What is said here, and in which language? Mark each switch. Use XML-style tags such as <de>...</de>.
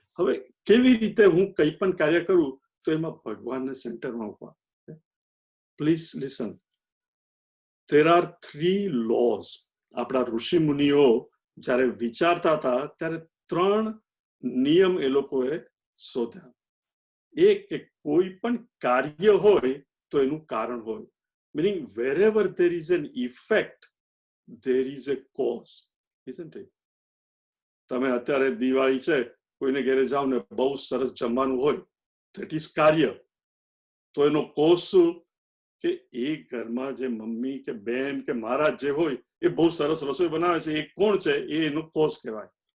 <gu>હવે કેવી રીતે હું કંઈ પણ કાર્ય કરું તો એમાં ભગવાનને સેન્ટરમાં મૂકવા.</gu> <en>Please listen. there are 3 laws.</en> <gu>આપણા ઋષિ મુનિઓ જ્યારે વિચારતા હતા ત્યારે 3 નિયમ એ લોકોએ શોધ્યા. એક કે કોઈ પણ કાર્ય હોય તો એનું કારણ હોય.</gu> <en>meaning wherever there is an effect there is a cause, isn't it?</en> <gu>તમે અત્યારે દિવાળી છે, કોઈને ઘરે જાઓ ને બહુ સરસ જમવાનું હોય,</gu> <en>that is</en> <gu>કાર્ય. તો એનો કોઝ શું? કે એ ઘરમાં જે મમ્મી કે બેન કે મહારાજ જે હોય એ બહુ સરસ રસોઈ બનાવે છે, એ કોણ છે? એ એનું કોઝ કહેવાય.</gu>